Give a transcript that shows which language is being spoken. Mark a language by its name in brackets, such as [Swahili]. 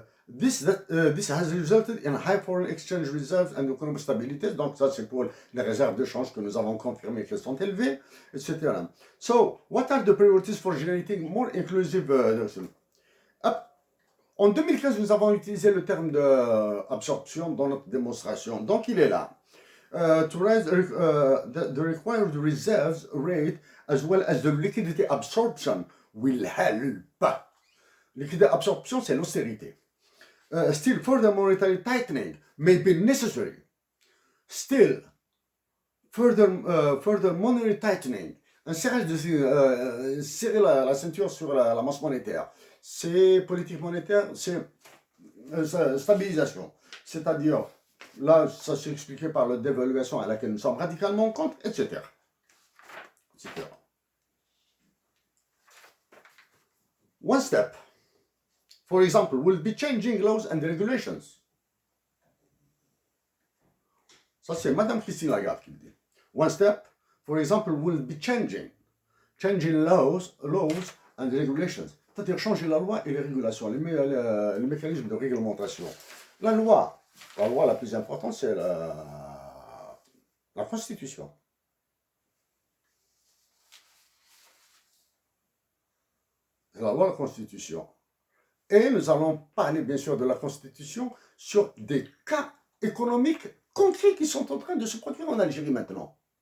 [English] This has resulted in high foreign exchange reserves and economic stability. [French] Donc ça, c'est pour les réserves de change que nous avons confirmé qu'elles sont élevées, etc. [English] So, what are the priorities for generating more inclusive [French] En 2015, nous avons utilisé le terme d'absorption dans notre démonstration. Donc, il est là. [English] To raise the required reserves rate as well as the liquidity absorption will help. [French] Liquidity absorption, c'est l'austérité. [English] Still, further monetary tightening may be necessary. Still, further monetary tightening. [French] Un serrage serrer la ceinture sur la masse monétaire. C'est politique monétaire, c'est stabilisation. C'est-à-dire, là, ça s'est expliqué par la dévaluation à laquelle nous sommes radicalement contre, etc. [English] One step, for example, will be changing laws and regulations. [French] Ça, c'est Madame Christine Lagarde qui le dit. [English] One step, for example, will be changing laws and regulations. [French] C'est-à-dire changer la loi et les régulations, les mécanismes de réglementation. La loi la plus importante, c'est la Constitution. C'est la loi de la Constitution. Et nous allons parler bien sûr de la Constitution sur des cas économiques concrets qui sont en train de se produire en Algérie maintenant.